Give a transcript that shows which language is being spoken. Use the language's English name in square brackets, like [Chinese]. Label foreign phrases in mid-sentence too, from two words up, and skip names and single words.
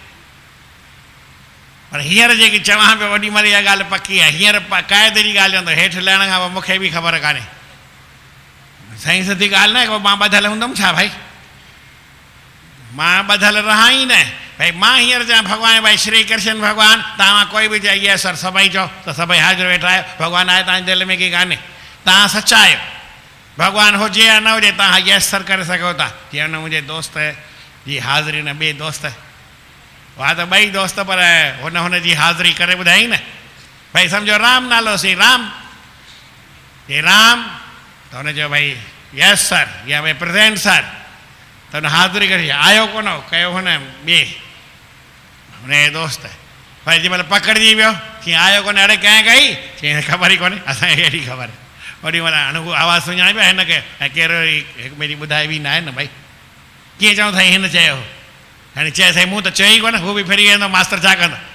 [Sindhi] पर हींअर जेकी चवां पियो ओॾी महिल इहा ॻाल्हि पकी आहे। हींअर क़ाइदे जी ॻाल्हि चवंदो, हेठि लहण खां पोइ मूंखे बि ख़बर कान्हे। साईं सिधी ॻाल्हि न आहे, मां ॿधल हूंदुमि छा भाई, मां ॿधल रहां ई न। भाई मां हींअर चवां भॻवान भाई श्री कृष्ण भॻवानु, तव्हां कोई बि चए [English] yes sir, [Sindhi] सभई चओ त सभई हाज़िर वेठा आहियो, भॻवानु आहे तव्हांजे दिलि में की कान्हे, तव्हां सचा आहियो। भॻवानु हुजे या न हुजे तव्हां [English] yes sir [Sindhi] करे सघो था। जीअं हुन मुंहिंजे दोस्त जी हाज़िरी न ॿिए दोस्त, वाह त ॿई दोस्त, पर हुनजी हाज़िरी करे ॿुधाई न। भाई सम्झो राम नालो सी राम, हे राम, त हुन चयो भाई [English] yes sir [Sindhi] या भाई [English] present sir, [Sindhi] त हुन हाज़िरी करे आयो कोन हो, कयो हुन ॿिए हुनजे दोस्त। भाई जंहिं महिल पकड़िजी वियो कीअं आयो कोन्हे, अड़े कंहिं कई, चई ख़बर ई कोन्हे, असांखे अहिड़ी ख़बर। ओॾी महिल हाणे हू आवाज़ु सुञाणे पियो हिनखे, ऐं कहिड़ो हिकु ॿिए ॿुधाए बि न आहे न भाई, कीअं चऊं साईं हिन चयो, हाणे चए साईं मूं त चयो ई कोन, हू बि फिरी वेंदो, मास्तर छा कंदो।